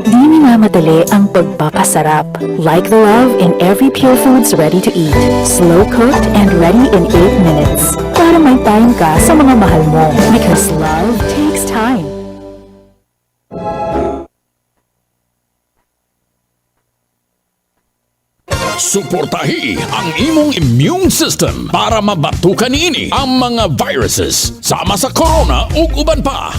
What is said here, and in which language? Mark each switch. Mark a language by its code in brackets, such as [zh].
[tl] Di minamadali ang pagpapasarap. [en] Like the love in every Pure Foods ready to eat. Slow cooked and ready in 8 minutes. [tl] Para may time ka sa mga mahal mo. [en] Because love takes time. [ceb] Suportahi ang imong immune system para mabatukan niini ang mga viruses sama sa corona ug uban pa.